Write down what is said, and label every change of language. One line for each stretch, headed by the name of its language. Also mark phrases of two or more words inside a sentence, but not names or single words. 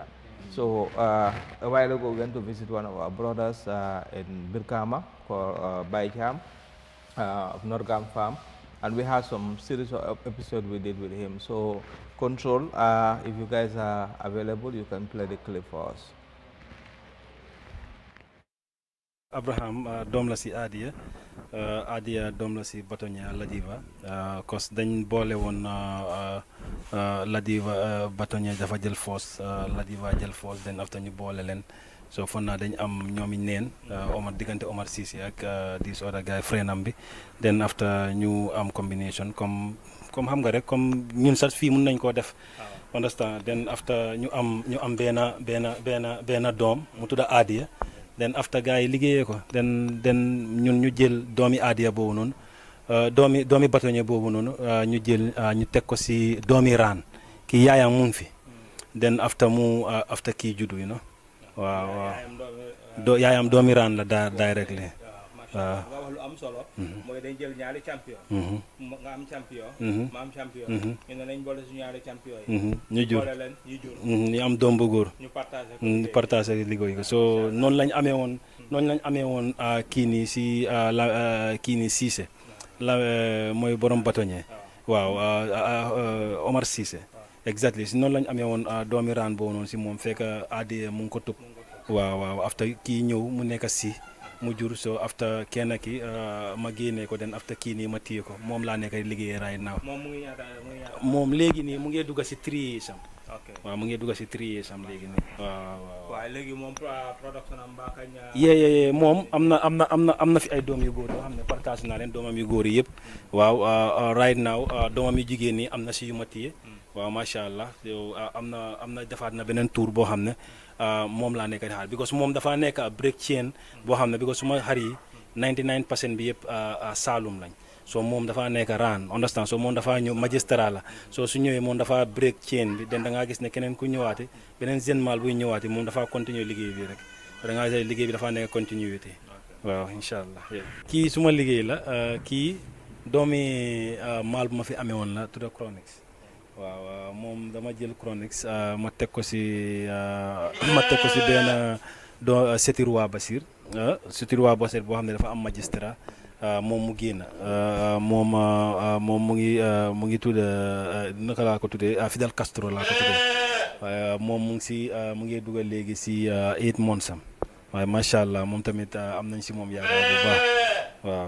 English: So a while ago, we went to visit one of our brothers in Birkama called Baijam of Norgam Farm, and we had some series of episodes we did with him. So Control, if you guys are available, you can play the clip for us.
Wolof: Abraham doom la si Adia doom la si Batoña Ladiva cause dañ boole woon Ladiva Batoña dafa jël force Ladiva jël force
English: then after
Wolof: ñu boole leen so fon naa dañ am ñoomi neen Omar diggante Omar Cissé ak
English: this other guy
Wolof: freenam bi
English: then after
Wolof: ñu am combination comme xam nga rek comme ñun sax fii mun nañ koo def understand
English: then after
Wolof: ñu am benn doom mu tudda Adia
English: then after
Wolof: gars yi liggéeyee ko then ñun ñu jël doomi Adia boobu noonu doomi Batoña boobu noonu ñu jël ñu teg ko si doomi Raan kii yaayam mu ngi fi
English: then after
Wolof: kii juddu waaw yaayam doomi Raan la directly waaw nga wax lu am solo mooy dañ jël ñaari champion nga am champion ma am champion ñu ne nañ boole suñu ñaari champion yi ñu jur boole leen ñu jur ñu am doom bu góor ñu partager liggéey ko so noonu lañ amee woon kii nii si kii nii Cissé la mooy borom Batoñe waaw Omar Cissé exactly si noonu lañ amee woon doomi Raan boobu noonu si moom fekk Adia mu ngi ko tub waaw after kii ñëw mu nekk si mu jur so after kenn ki ma génnee ko den after kii nii ma téye ko moom laa nekk liggéey
English: right now
Wolof: moom léegi nii mu ngi dugg si 3 years am waaw mu ngi dugg si 3 years am léegi nii waaw léegi moom production am mbaa kañ yee moom am na fi ay doom yu góor yoo xam ne partage naa leen doomam yu góor yi yëpp waaw
English: right now
Wolof: doomam yu jigéen nii am na si yu ma téye waaw
Arabic: ما شاء الله
Wolof: yow am na defaat na beneen tour boo xam ne moom laa nekk di xaar because moom dafa nekk
English: break chain
Wolof: boo xam ne because suma xar yi 99% bi yëpp Saalum lañ so moom dafa nekk Raan understand so moom dafa ñëw magistrat la so su ñëwee moom dafa
English: break chain
Wolof: bi den da ngaa gis ne keneen ku ñëwaate beneen
French: jeune mal
Wolof: buy ñëwaate moom dafa continuer liggéey bi rek da ngaa gis liggéey bi dafa nekk continuité waaw
Arabic: إن شاء الله
Wolof: kii suma liggéey la kii doomi mal bu ma fi amee woon la tudda Chronics waaw moom dama jël Chronics ma teg ko si benn Setirwa Basir boo xam ne dafa am magistrat moom mu génn moom mu ngi tudd naka laa ko tuddee Fidel Castro laa ko tuddee moom mu ngi dugal léegi si 8 months am waaye
Arabic: ما شاء الله
Wolof: moom tamit am nañ si moom yaakaar bu baax waaw.